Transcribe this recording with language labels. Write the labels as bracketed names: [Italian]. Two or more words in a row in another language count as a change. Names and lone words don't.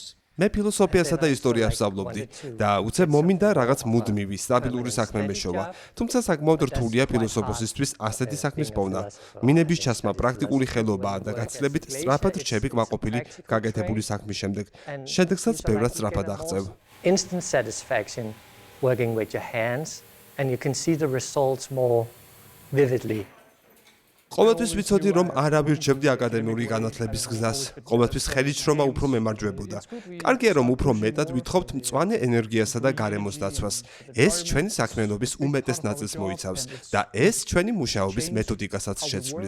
[Georgian] მე ფილოსოფიასა და ისტორიას ვსწავლობდი და უცებ მომინდა რაღაც მუდმივი, სტაბილური საქმე მეშოვა. თუმცა საკმაოდ რთულია ფილოსოფოსისთვის ასეთი საქმის პოვნა. მინების ჩასმა პრაქტიკული ხელობაა და გაცილებით სწრაფად რჩები კმაყოფილი გაკეთებული საქმის შემდეგ. შედეგსაც ბევრად სწრაფად აღწევ. [English] Instant satisfaction working with your hands and you can see the results more vividly. [Georgian] ყოველთვის ვიცოდი, რომ არ ავირჩევდი აკადემიური განათლების გზას. ყოველთვის ხელით შრომა უფრო მემარჯვებოდა. კარგია, რომ უფრო მეტად ვითხოვთ მწვანე ენერგიასა და გარემოს დაცვას. ეს ჩვენი საქმიანობის უმეტეს ნაწილს მოიცავს და ეს ჩვენი მუშაობის მეთოდიკასაც შეცვლის.